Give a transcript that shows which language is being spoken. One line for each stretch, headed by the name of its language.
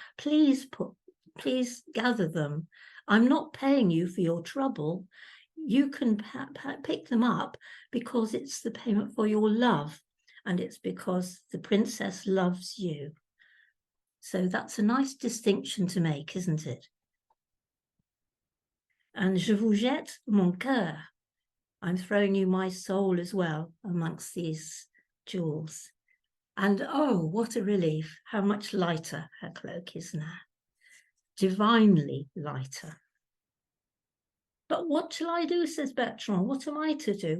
English: Please gather them. I'm not paying you for your trouble. You can pick them up because it's the payment for your love. And it's because the princess loves you." So that's a nice distinction to make, isn't it?
French: And "Je vous jette mon cœur."
English: I'm throwing you my soul as well amongst these jewels. And oh, what a relief. How much lighter her cloak is now. Divinely lighter. "But what shall I do?" says Bertrand. "What am I to do?